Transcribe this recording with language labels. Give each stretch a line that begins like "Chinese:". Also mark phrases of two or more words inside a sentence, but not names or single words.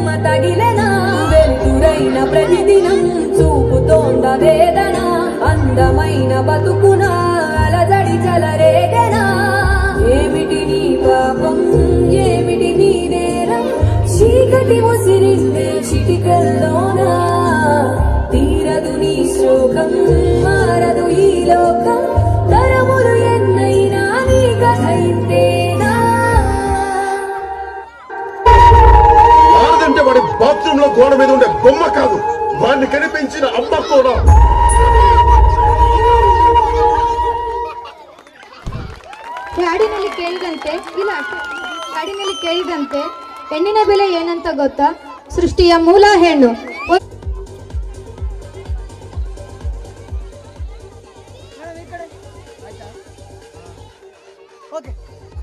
Telugu: తగిలెన వెలుతురైన ప్రతిదినం చూపుతోంద వేదన అందమైన బతుకున అలజడి చలరేగనా ఏమిటి నీ పాపం ఏమిటి నీ నేరం చీకటి ముసిరిందే చిటికల్లోనా తీరదు నీ శోకం మారదు ఈ లోకం తరములు ఎన్నైనా నీ కథ ఇంతేనా ఆడదంటే వాడి బాత్రూమ్ లో గోడ మీద ఉండే బొమ్మ కాదు వాడిని కనిపించిన అమ్మ కూడా
Kannada: ಕಾಡಿನಲ್ಲಿ ಕೇಳಿದಂತೆ ಇಲ್ಲ ಕಾಡಿನಲ್ಲಿ ಕೇಳಿದಂತೆ ಹೆಣ್ಣಿನ ಬೆಲೆ ಏನಂತ ಗೊತ್ತಾ ಸೃಷ್ಟಿಯ ಮೂಲ ಹೆಣ್ಣು ಓಕೆ